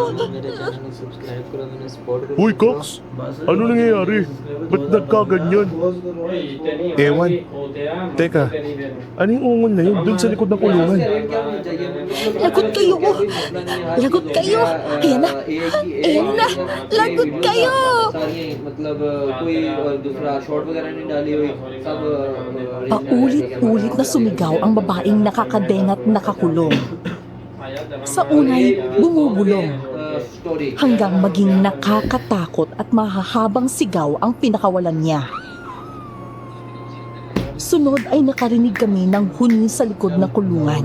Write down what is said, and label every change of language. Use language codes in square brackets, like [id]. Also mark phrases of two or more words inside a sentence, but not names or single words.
[tl] Uy, Kax, ano nangyayari? Ba't nagkaganyan? Ewan. Teka, ano yung ungol na yun? Doon sa likod ng kulungan. Lagot kayo. Lagot kayo. Ayan na. Ayan na. Lagot kayo. [hi] मतलब कोई दूसरा शॉट वगैरह नहीं डाली हुई सब [tl] Paulit-ulit na sumigaw ang babaeng nakakadena at nakakulong. Sa unay, bumubulong. [en] स्टोरी [tl] Hanggang maging nakakatakot at mahahabang sigaw ang pinakawalan niya. Sunod ay nakarinig kami ng huni sa likod ng kulungan.